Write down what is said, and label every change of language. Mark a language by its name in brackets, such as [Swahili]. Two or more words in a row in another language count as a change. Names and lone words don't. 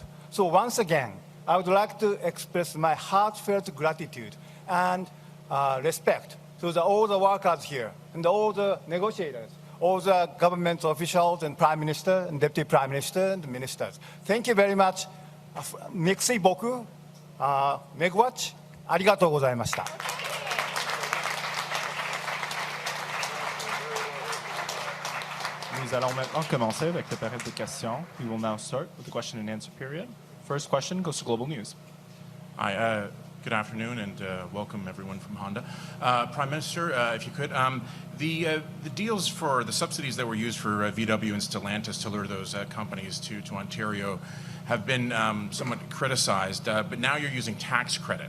[English] So once again, I would like to express my heartfelt gratitude and respect to all the workers here and all the negotiators, all the government officials and Prime Minister and Deputy Prime Minister and ministers. Thank you very much. [French] Merci beaucoup. Megwatch. [Japanese] ありがとうございました。 [French] Nous allons maintenant commencer avec la période de questions. [English] We will now start with the question and answer period. First question goes to Global News. Hi, good afternoon, and welcome everyone from Honda. Prime Minister, if you could, the deals for the subsidies that were used for VW and Stellantis to lure those companies to Ontario have been somewhat criticized, but now you're using tax credit.